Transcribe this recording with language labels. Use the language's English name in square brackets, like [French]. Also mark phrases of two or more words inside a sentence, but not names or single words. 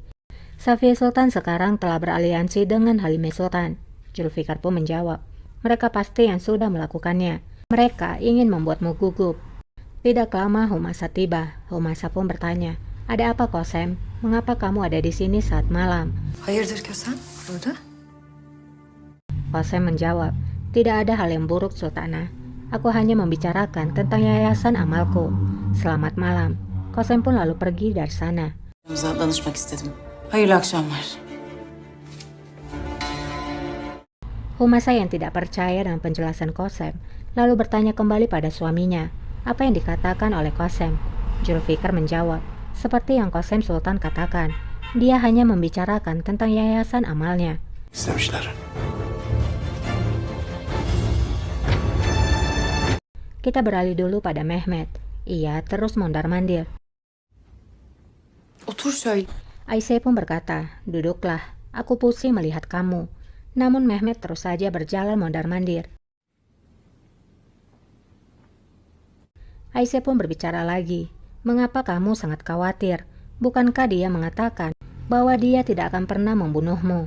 [Indonesian] Safiye Sultan sekarang telah beraliansi dengan Halime Sultan. Zulfikar pun menjawab, mereka pasti yang sudah melakukannya. Mereka ingin membuatmu gugup. Tidak lama Humasa tiba. Humasa pun bertanya, ada apa Qasem? Mengapa kamu ada di sini saat malam? [Turkish] Hayırdır Kösem? Burada? [Indonesian] Qasem menjawab, tidak ada hal yang buruk Sultana. Aku hanya membicarakan tentang yayasan amalku. Selamat malam. Qasem pun lalu pergi dari sana. [Turkish] Danışmak istedim. Hayırlı akşamlar. [Indonesian] Humasa yang tidak percaya dengan penjelasan Qasem, lalu bertanya kembali pada suaminya, apa yang dikatakan oleh Qasem. Zulfikar menjawab, seperti yang Qasem Sultan katakan, dia hanya membicarakan tentang yayasan amalnya. [Turkish] İstemişler. [Indonesian] Kita beralih dulu pada Mehmet. Ia terus mondar-mandir. [Turkish] Otur şöyle. [Indonesian] Aisyah pun berkata, duduklah, aku pusing melihat kamu. Namun Mehmet terus saja berjalan mondar-mandir. Aisyah pun berbicara lagi, mengapa kamu sangat khawatir? Bukankah dia mengatakan bahwa dia tidak akan pernah membunuhmu?